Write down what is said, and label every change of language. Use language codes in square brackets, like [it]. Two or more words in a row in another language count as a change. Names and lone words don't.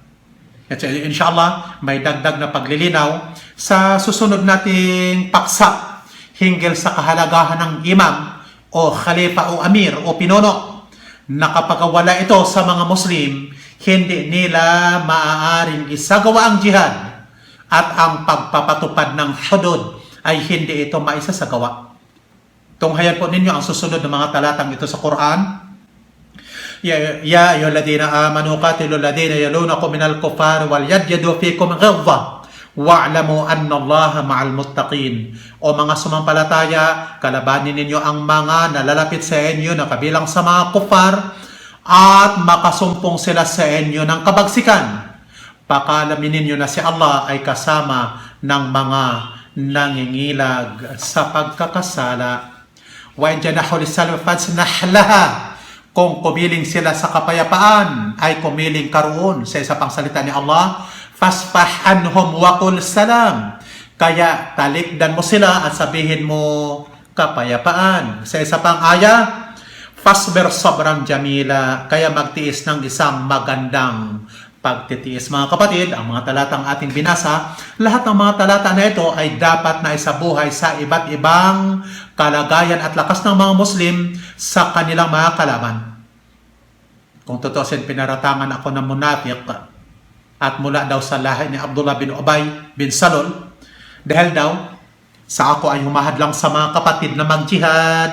[tl] At inshallah, may dagdag na paglilinaw sa susunod nating paksa hinggil sa kahalagahan ng imam o khalifa o amir o pinuno, na kapag wala ito sa mga Muslim, hindi nila maaaring isagawa ang jihad, at ang pagpapatupad ng hudud ay hindi ito maisasagawa. Tunghayan po ninyo ang susunod ng mga talatang ito sa Quran. [ar] يا أيها الذين آمنوا قاتلوا الذين يلونكم من الكفار وليجدوا فيكم غلظة واعلموا أن الله مع المتقين. [tl] O mga sumampalataya, kalabanin ninyo ang mga nalalapit sa inyo na kabilang sa mga kuffar, at makasumpong sila sa inyo ng kabagsikan. Pakalamin ninyo na si Allah ay kasama ng mga nangingilag sa pagkakasala. [ar] وإن جنحوا للسلم فاجنح لها. [tl] Kung kumiling sila sa kapayapaan, ay kumiling karoon. Sa isa pang salita ni Allah, [ar] فاصفح عنهم وقل سلام. [tl] Kaya talikdan mo sila at sabihin mo kapayapaan. Sa isa pang aya, [ar] فاصبر صبرا جميلا. [tl] Kaya magtiis ng isang magandang pagtitiis. Mga kapatid, ang mga talatang ating binasa, lahat ng mga talata na ito ay dapat na isabuhay sa iba't ibang kalagayan at lakas ng mga Muslim sa kanilang mga kalaban. Kung tutusin, pinaratangan ako ng munafiq at mula daw sa lahi ni Abdullah bin Ubay bin Salul, dahil daw sa ako ay humahadlang sa mga kapatid na mag-jihad.